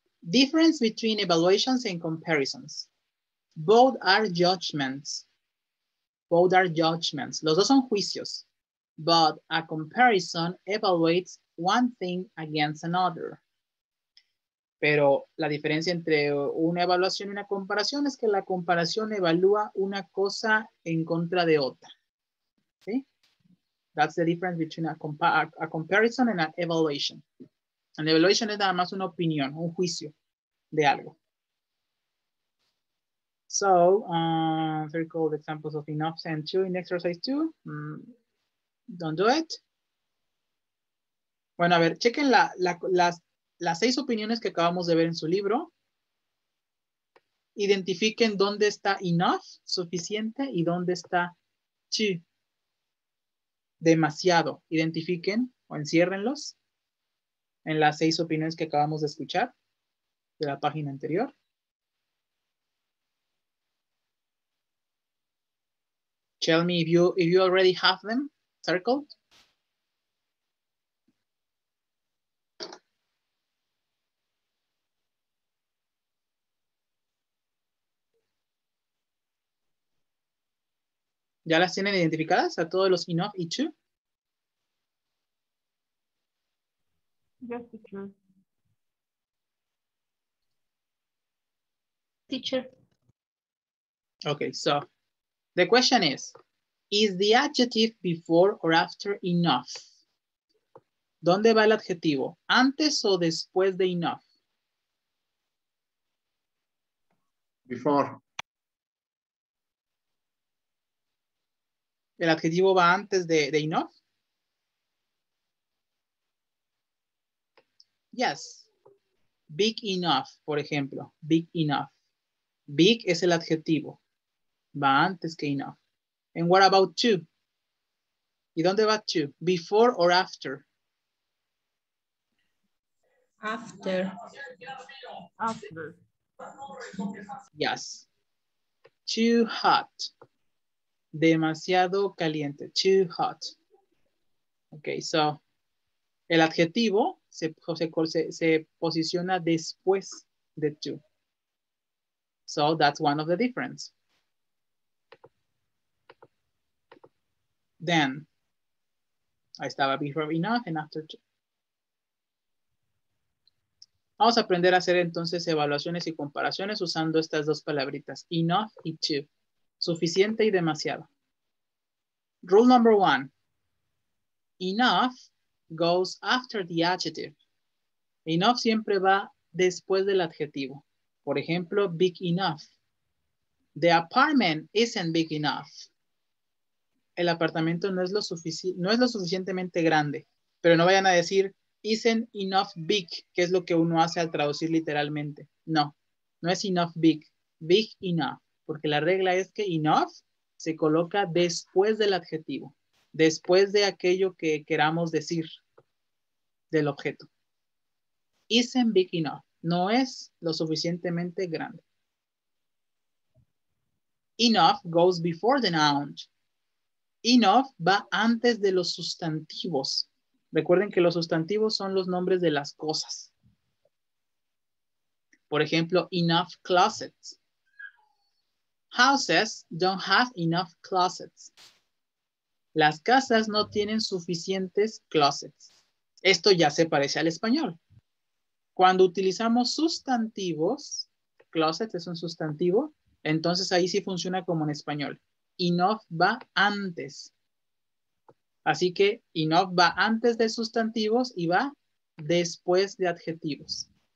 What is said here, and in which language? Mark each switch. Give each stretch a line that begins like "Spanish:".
English: Difference between evaluations and comparisons. Both are judgments. Both are judgments.
Spanish: Los dos son juicios.
English: But a comparison evaluates one thing against another.
Spanish: Pero la diferencia entre una evaluación y una comparación es que la comparación evalúa una cosa en contra de otra. ¿Sí?
English: That's the difference between a comparison and an evaluation. An evaluation
Spanish: es nada más una opinión, un juicio de algo.
English: So, circle the examples of enough and two in exercise 2. Don't do it.
Spanish: Bueno, a ver, chequen las 6 opiniones que acabamos de ver en su libro. Identifiquen dónde está enough, suficiente, y dónde está too, demasiado. Identifiquen o enciérrenlos en las 6 opiniones que acabamos de escuchar de la página anterior.
English: Tell me if you already have them circled.
Spanish: ¿Ya las tienen identificadas a todos los enough y too?
English: Yes, teacher. Teacher. Okay, so the question is the adjective before or after enough?
Spanish: ¿Dónde va el adjetivo? ¿Antes o después de enough?
English: Before.
Spanish: ¿El adjetivo va antes de enough?
English: Yes. Big enough,
Spanish: por ejemplo.
English: Big enough.
Spanish: Big es el adjetivo. Va antes que enough.
English: And what about too?
Spanish: ¿Y dónde va too?
English: Before or after? After. After. Yes. Too hot.
Spanish: Demasiado caliente.
English: Too hot. Okay, so
Spanish: el adjetivo se posiciona después de too.
English: So that's one of the difference. Then,
Spanish: ahí estaba
English: before enough and after too.
Spanish: Vamos a aprender a hacer entonces evaluaciones y comparaciones usando estas dos palabritas, enough y too. Suficiente y demasiado.
English: Rule number 1. Enough goes after the adjective.
Spanish: Enough siempre va después del adjetivo. Por ejemplo, big enough.
English: The apartment isn't big enough.
Spanish: El apartamento no es lo suficientemente grande. Pero no vayan a decir
English: isn't enough big,
Spanish: que es lo que uno hace al traducir literalmente. No, no es enough big. Big enough. Porque la regla es que enough se coloca después del adjetivo. Después de aquello que queramos decir del objeto.
English: Isn't big enough.
Spanish: No es lo suficientemente grande.
English: Enough goes before the noun.
Spanish: Enough va antes de los sustantivos. Recuerden que los sustantivos son los nombres de las cosas. Por ejemplo, enough closets.
English: Houses don't have enough closets.
Spanish: Las casas no tienen suficientes closets. Esto ya se parece al español. Cuando utilizamos sustantivos, closet es un sustantivo, entonces ahí sí funciona como en español. enough va antes. Así que enough va antes de sustantivos y va después de adjetivos.